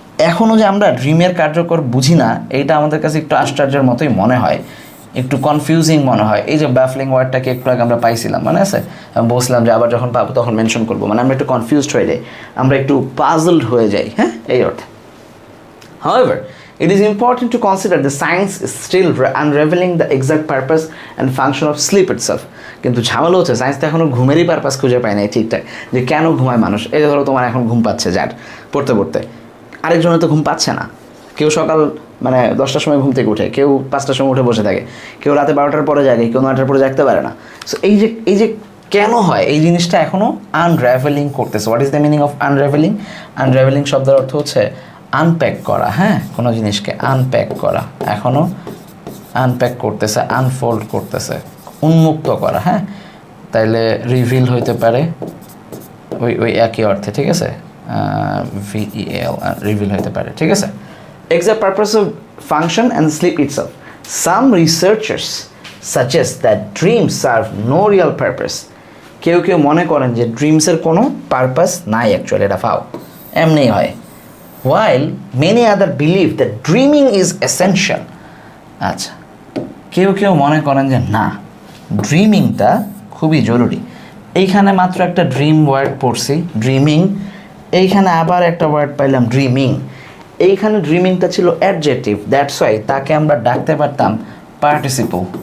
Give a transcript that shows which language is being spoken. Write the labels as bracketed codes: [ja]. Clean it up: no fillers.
[bn] এখনও যে আমরা ড্রিমের কার্যকর বুঝি না, এইটা আমাদের কাছে একটু আশ্চর্যের মতোই মনে হয়, একটু কনফিউজিং মনে হয়। এই যে ব্যাফলিং ওয়ার্ডটাকে একটু আগে আমরা পাইছিলাম, মনে আছে? আমি বলছিলাম যে আবার যখন পাবো তখন মেনশন করবো, মানে আমরা একটু কনফিউজড হয়ে যাই, আমরা একটু পাজলড হয়ে যাই, হ্যাঁ, এই অর্থে। [en] However, it is important to consider the science is still unraveling the exact purpose and function of sleep itself. [bn] কিন্তু ঝামেলা হচ্ছে সায়েন্স তো এখনও ঘুমেরই পারপাস খুঁজে পায় নাই ঠিকঠাক, যে কেন ঘুমায় মানুষ। এই ধরো তোমার এখন ঘুম পাচ্ছে, যার পড়তে পড়তে, আরেকজনের তো ঘুম পাচ্ছে না। কেউ সকাল মানে 10টার সময় ঘুম থেকে উঠে, কেউ 5টার সময় উঠে বসে থাকে, কেউ রাতে 12টার পরে জাগে, কেউ 9টার পরে জাগতে পারে না। সো এই যে কেন হয় এই জিনিসটা এখনও আনরাভেলিং করতেছে। [en] What is the meaning of unravelling? [bn] আনরাভেলিং শব্দের অর্থ হচ্ছে আনপ্যাক করা, হ্যাঁ, কোনো জিনিসকে আনপ্যাক করা, এখনও আনপ্যাক করতেছে, আনফোল্ড করতেছে, উন্মুক্ত করা, হ্যাঁ। তাইলে রিভিল হইতে পারে ওই একই অর্থে, ঠিক আছে? VEL রিভিল হইতে পারে, ঠিক আছে? [en] Exact purpose of function and sleep itself. Some researchers suggest that dreams serve no real purpose. [bn] কেউ কেউ মনে করেন যে ড্রিমসের কোনো পারপাস নাই, অ্যাকচুয়ালি এটা ফাও, এমনি হয়। [en] While many other believe that dreaming is essential. [bn] আচ্ছা, কেউ কেউ মনে করেন যে না, ড্রিমিংটা খুবই জরুরি। এইখানে মাত্র একটা ড্রিম ওয়ার্ড পড়ছি, ড্রিমিং, এইখানে আবার একটা ওয়ার্ড পাইলাম ড্রিমিং। এইখানে ড্রিমিংটা ছিল অ্যাডজেক্টিভ, দ্যাটস ওয়াই তাকে আমরা ডাকতে পারতাম পার্টিসিপল।